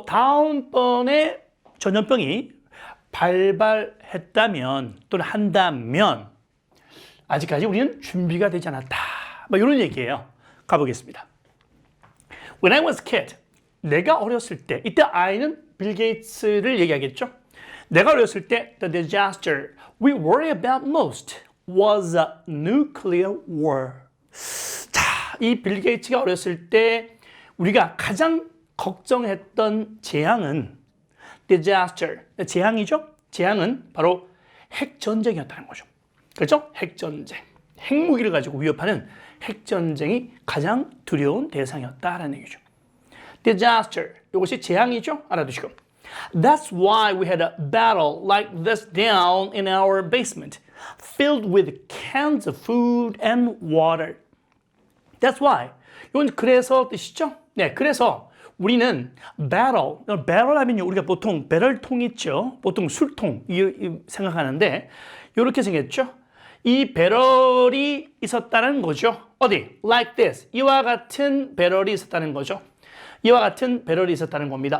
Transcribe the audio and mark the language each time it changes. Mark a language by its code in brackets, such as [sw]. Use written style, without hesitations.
[ko] 다음번에 전염병이 발발했다면 또는 한다면 아직까지 우리는 준비가 되지 않았다. 뭐 이런 얘기예요. 가보겠습니다. [en] When I was a kid, [ko] 내가 어렸을 때, 이때 I는 빌 게이츠를 얘기하겠죠. 내가 어렸을 때 [en] the disaster we worry about most was a nuclear war. [ko] 자, 이 빌 게이츠가 어렸을 때 우리가 가장 걱정했던 재앙은 disaster, 재앙이죠. 재앙은 바로 핵전쟁이었다는 거죠. 그렇죠? 핵전쟁. 핵무기를 가지고 위협하는 핵전쟁이 가장 두려운 대상이었다라는 얘기죠. Disaster. 이것이 재앙이죠. 알아두시고. [en] That's why we had a battle like this down in our basement, filled with cans of food and water. That's why. [ko] 이건 그래서 뜻이죠? 네, 그래서 우리는 battle 하면요, 우리가 보통 배럴통 있죠? 보통 술통 생각하는데 이렇게 생겼죠? 이 배럴이 있었다는 거죠. [en] 어디? Like this. [ko] 이와 같은 배럴이 있었다는 거죠. 이와 같은 배럴이 있었다는 겁니다.